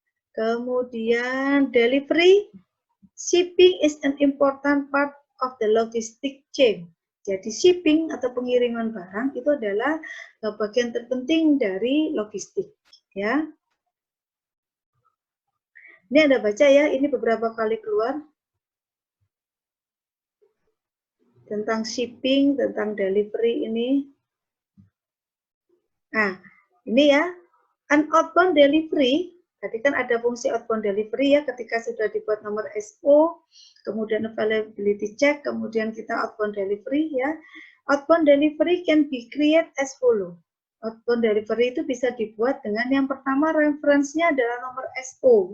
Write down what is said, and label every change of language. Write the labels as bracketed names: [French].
[English] Kemudian delivery, shipping is an important part of the logistic chain. [Indonesian] Jadi shipping atau pengiriman barang itu adalah bagian terpenting dari logistik, ya. Ini Anda baca ya, ini beberapa kali keluar tentang shipping, tentang delivery ini. Nah, ini ya, an outbound delivery. Tadi kan ada fungsi outbound delivery ya, ketika sudah dibuat nomor SO, kemudian availability check, kemudian kita outbound delivery ya. [English] Outbound delivery can be created as follow. [Indonesian] Outbound delivery itu bisa dibuat dengan yang pertama referensinya adalah nomor SO.